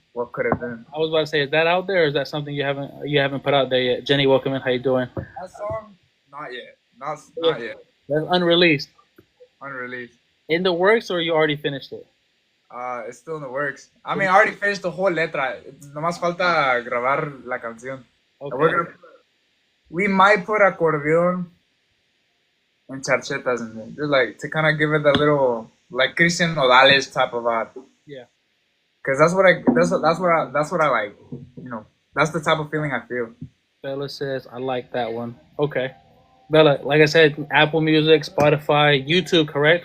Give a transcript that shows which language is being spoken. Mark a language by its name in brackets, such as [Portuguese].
[English] What could have been? I was about to say, is that out there, or is that something you haven't put out there yet? Jenny, welcome in. How you doing? That song? Not yet. Not yet. That's unreleased. Unreleased. In the works, or you already finished it? It's still in the works. I mean, I already finished the whole letra. [Spanish] Nomás falta grabar la canción. [English] Okay. We might put acordeon and charchetas in there, just like to kind of give it a little like Christian Nodales type of vibe. Yeah. Cause that's what I like. You know, that's the type of feeling I feel. Bella says, I like that one. Okay. Bella, like I said, Apple Music, Spotify, YouTube, correct?